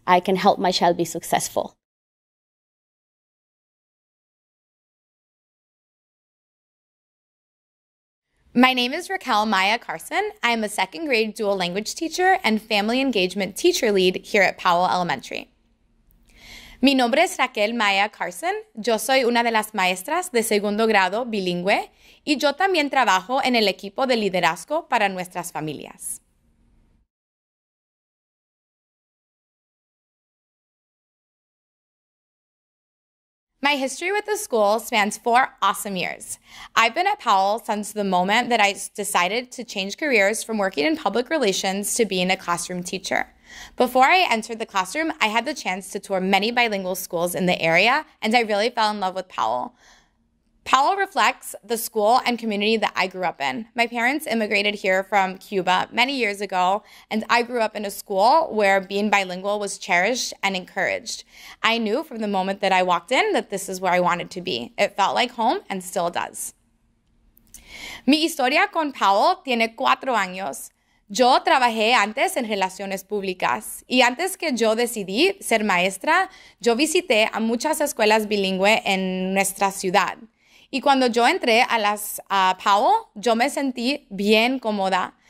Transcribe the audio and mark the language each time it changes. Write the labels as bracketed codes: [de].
[en] I can help my child be successful. My name is Raquel Maya Carson. I'm a second grade dual language teacher and family engagement teacher lead here at Powell Elementary. [es] Mi nombre es Raquel Maya Carson. Yo soy una de las maestras de segundo grado bilingüe y yo también trabajo en el equipo de liderazgo para nuestras familias. [en] My history with the school spans 4 awesome years. I've been at Powell since the moment that I decided to change careers from working in public relations to being a classroom teacher. Before I entered the classroom, I had the chance to tour many bilingual schools in the area, and I really fell in love with Powell. Powell reflects the school and community that I grew up in. My parents immigrated here from Cuba many years ago, and I grew up in a school where being bilingual was cherished and encouraged. I knew from the moment that I walked in that this is where I wanted to be. It felt like home and still does. [es] Mi historia con Powell tiene 4 años. Yo trabajé antes en relaciones públicas y antes que yo decidí ser maestra, yo visité a muchas escuelas bilingües en nuestra ciudad. Y cuando yo entré a Powell, yo me sentí bien cómoda.